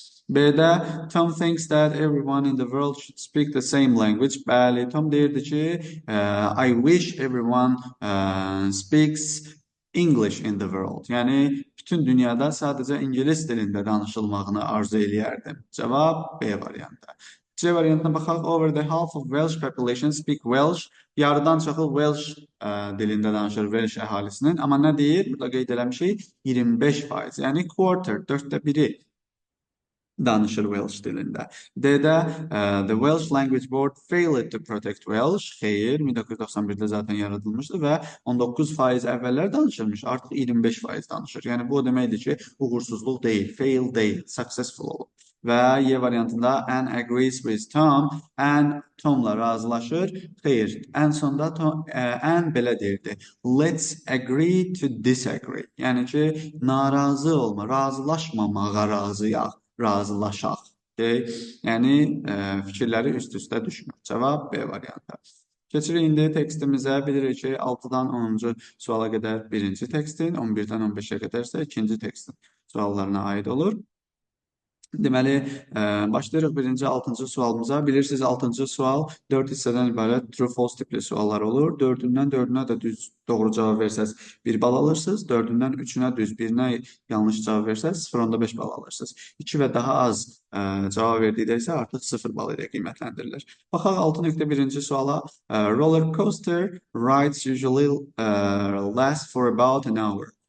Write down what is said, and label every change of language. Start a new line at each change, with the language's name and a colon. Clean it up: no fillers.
Azerbaijani: B-də
English: Tom thinks that everyone in the world should speak the same language.
Azerbaijani: Bəli, Tom deyirdi ki,
English: I wish everyone speaks English in the world.
Azerbaijani: Yəni, bütün dünyada sadəcə İngilis dilində danışılmağını arzu eləyərdim. Cavab B variantı. C variantına baxaq.
English: Over the half of Welsh population speak Welsh.
Azerbaijani: Yarıdan çoxu Welsh dilində danışır Welsh əhalisinin. Amma nə deyir? Burada qeyd eləmişik 25%. Yəni quarter, 1/4 danışır Welsh dilində. D-də
English: the Welsh Language Board failed to protect Welsh.
Azerbaijani: Xeyr, 1991-də zaten yaradılmışdı və 19% əvvəllər danışılmış, artıq 25% danışır. Yəni bu o deməkdir ki, uğursuzluq deyil, fail deyil, successful olur. Və Y variantında Anne
English: agrees with Tom,
Azerbaijani: Anne Tomla razılaşır. Xeyr, ən sonda Anne belə deyirdi.
English: Let's agree to disagree.
Azerbaijani: Yəni ki, narazı olma, razılaşmamağa razıyıq. Razılaşaq. Yəni, fikirləri üst-üstə düşmür. Cavab B variantı. Keçirik indi tekstimizə. Bilirik ki, 6-dan 10-cu suala qədər birinci tekstin, 11-dən 15-ə qədər isə ikinci tekstin suallarına aid olur. Deməli, başlayırıq birinci 6-cı sualımıza. Bilirsiniz, 6-cı sual 4 hissədən ibarət true-false tipli suallar olur. 4-dən 4-ünə də düz doğru cavab versəz 1 bal alırsınız. 4-dən 3-ünə düz, 1-nə yanlış cavab versəz 0.5 bal alırsınız. 2 və daha az cavab verdikdə isə artıq 0 bal ilə qiymətləndirilir. Baxaq 6.1-ci suala.
English: Roller coaster rides usually last for about an hour.